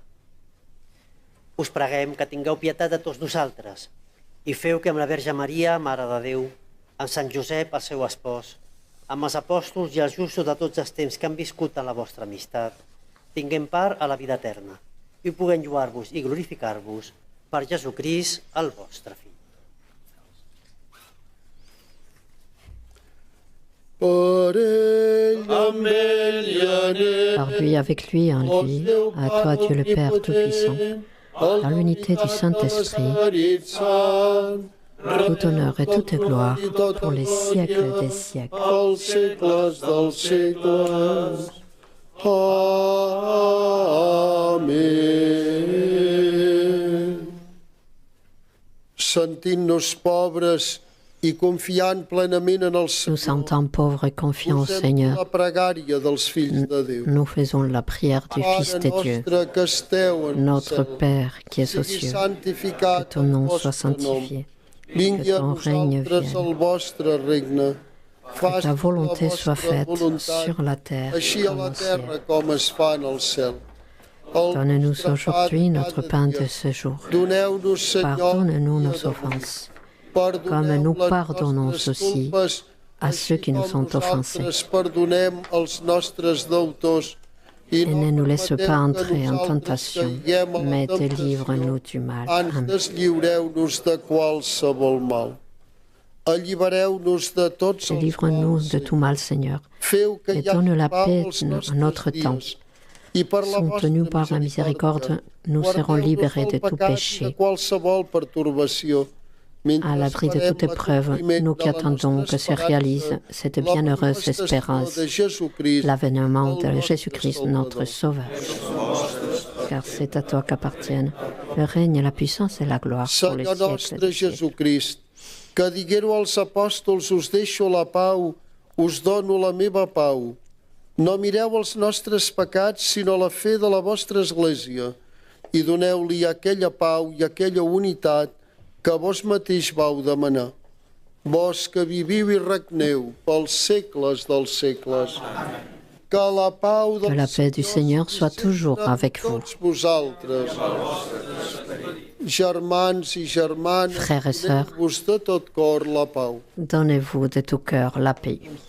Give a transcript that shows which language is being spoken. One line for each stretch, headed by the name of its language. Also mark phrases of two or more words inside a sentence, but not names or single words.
Catalan: Us preguem que tingueu pietat de tots nosaltres i feu que amb la Verge Maria, Mare de Déu, amb Sant Josep, el seu espòs, amb els apòstols i els justos de tots els temps que han viscut en la vostra amistat, tinguem part a la vida eterna i puguem lluar-vos i glorificar-vos per Jesucrist, el vostre Fill. Per ell, amb ell i en ell,
French: Par lui, avec lui, en lui, à toi Dieu le Père Tout-Puissant, dans l'unité du Saint-Esprit, tout honneur et toute gloire pour les siècles des siècles.
Catalan: als segles dels segles. Amén. Sentint-nos pobres i confiant plenament en el
French: Nous
Catalan: Senyor,
French: sentant pauvres et confiants au Seigneur,
Catalan: la pregària dels fills de Déu.
French: nous faisons la prière du Fils
Catalan: Pare
French: de Dieu,
Catalan: nostre que esteu en el
French: notre
Catalan: cel,
French: Père qui es aux
Catalan: sigui
French: cieux, que
Catalan: santificat
French: ton
Catalan: el
French: nom soit
Catalan: vostre nom.
French: sanctifié,
Catalan: Vingui
French: que
Catalan: a
French: ton règne
Catalan: vosaltres
French: vienne,
Catalan: el vostre regne.
French: que ta volonté soit faite sur la terre
Catalan: així a
French: comme
Catalan: la
French: au
Catalan: terra
French: ciel.
Catalan: com es fa en el cel.
French: Donne-nous aujourd'hui notre pain de ce jour.
Catalan: Doneu-nos, Senyor,
French: Pardonne-nous
Catalan: dia
French: nos
Catalan: d'avui.
French: offenses,
Catalan: Perdoneu
French: comme nous
Catalan: les
French: pardonnons
Catalan: nostres
French: aussi
Catalan: culpes,
French: à ceux qui nous
Catalan: així
French: ont
Catalan: com
French: offensés.
Catalan: nosaltres perdonem els nostres deutors. I
French: Et ne nous laisse
Catalan: permeteu
French: pas
Catalan: que
French: entrer en
Catalan: nosaltres
French: tentation,
Catalan: caiguem a la
French: mais
Catalan: temptació.
French: délivre-nous du mal.
Catalan: Ans
French: Amen.
Catalan: deslliureu-nos de qualsevol mal. Allibereu-nos de tots els
French: Délivre-nous
Catalan: mals.
French: de tout mal, Seigneur,
Catalan: Feu que
French: et
Catalan: hi hagi
French: donne la
Catalan: pau
French: paix
Catalan: als
French: à
Catalan: nostres
French: notre temps.
Catalan: dies. I per la
French: Soutenus
Catalan: vostra
French: par la miséricorde, nous serons
Catalan: guardeu-nos
French: libérés
Catalan: del
French: de tout
Catalan: pecat i
French: péché.
Catalan: de qualsevol pertorbació.
French: À l'abri de toute épreuve, nous qui attendons que se réalise cette bienheureuse espérance, l'avènement de Jésus-Christ, notre Sauveur. Car c'est à toi qu'appartiennent le règne, la puissance et la gloire pour les
Catalan: Senyor
French: siècles
Catalan: nostre
French: des siècles.
Catalan: Jesucrist, que diguéreu als apòstols, us deixo la pau, us dono la meva pau. No mireu els nostres pecats, sinó la fe de la vostra Església, i doneu-li aquella pau i aquella unitat que vos mateix vau demanar. Vos que viviu i regneu pels segles dels segles. Que la pau
French: Que la paix du Seigneur soit toujours avec vous.
Catalan: tots vosaltres. Germans i germanes,
French: Frères et sœurs,
Catalan: doneu-vos de tot cor la pau.
French: Donnez-vous de tout cœur la paix.